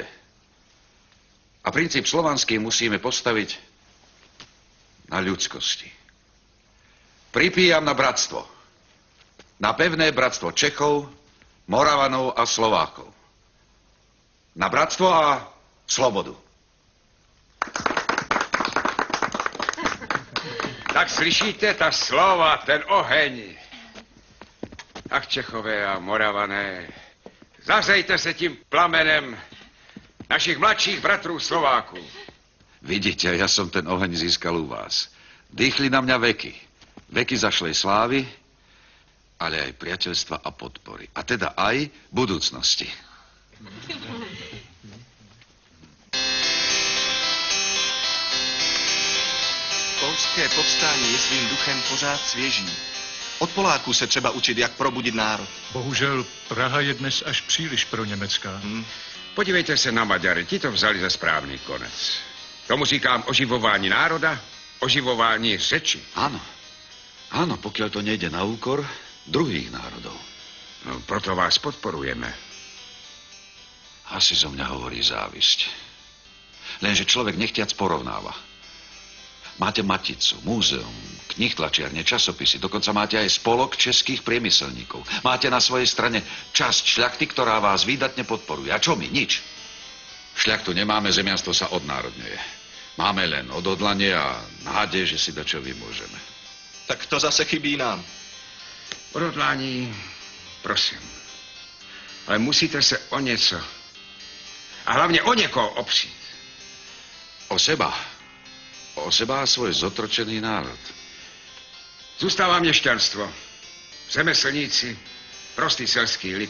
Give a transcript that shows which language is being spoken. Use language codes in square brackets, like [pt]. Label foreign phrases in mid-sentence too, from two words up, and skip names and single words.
[sk] A princíp slovanský musíme postaviť na ľudskosti. Pripíjam na bratstvo. Na pevné bratstvo Čechov, Moravanov a Slovákov. Na bratstvo a slobodu. [cs] Tak slyšíte ta slova, ten oheň. Ach, Čechové a Moravané, zahřejte se tím plamenem našich mladších bratrů Slováků. [sk] Vidíte, ja som ten oheň získal u vás. Dýchli na mňa veky. Veky zašlej slávy, ale aj priateľstva a podpory. A teda aj budúcnosti. [cs] Polské povstání je svým duchem pořád svěží. Od Poláků se třeba učit, jak probudit národ. Bohužel Praha je dnes až příliš pro německá. Podívejte se na Maďary, ti to vzali za správný konec. Tomu říkám oživování národa, oživování řeči. [sk] Áno. Áno, pokiaľ to nejde na úkor druhých národov. [cs] No, proto vás podporujeme. [sk] Asi zo mňa hovorí závisť. Lenže človek nechtiac porovnáva. Máte Maticu, múzeum, knih tlačiarne, časopisy, dokonca máte aj spolok českých priemyselníkov. Máte na svojej strane časť šľachty, ktorá vás výdatne podporuje. A čo my? Nič. Šľachtu nemáme, zemianstvo sa odnárodňuje. Máme len odhodlanie a nádej, že si dačo vymôžeme. [cs] Tak to zase chybí nám. Odhodlání, prosím. Ale musíte se o něco a hlavně o někoho opřít. [sk] O seba. O seba a svoj zotročený národ. [cs] Zůstává měšťanstvo, řemeslníci, prostý selský lid.